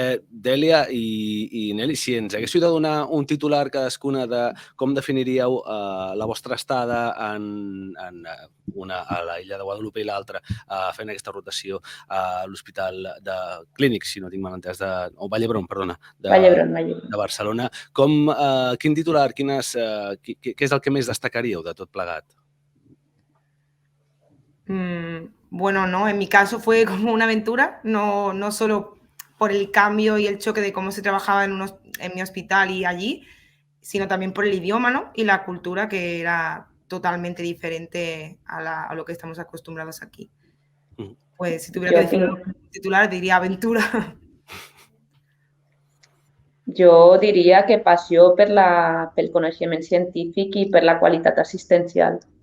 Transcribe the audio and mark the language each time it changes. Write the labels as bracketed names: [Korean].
[Catalan] Dèlia i Nelly, si ens haguéssiu de donar un titular cadascuna de com definiríeu la vostra estada a la illa de Guadalupe i l'altra fent aquesta rotació a l'Hospital de Clínic, si no tinc mal entès, o Vall d'Hebron, perdona, de Barcelona, quin titular, què és el que més destacaríeu de tot plegat? [Spanish] Bueno, no, en mi caso fue como una aventura, no solo por el cambio y el choque de cómo se trabajaba en mi hospital y allí, sino también por el idioma, ¿no? Y la cultura, que era totalmente diferente a lo que estamos acostumbrados aquí. Pues si tuviera que definir un titular, diría aventura. [Catalan] Jo diria que passió pel coneixement científic i per la qualitat assistencial.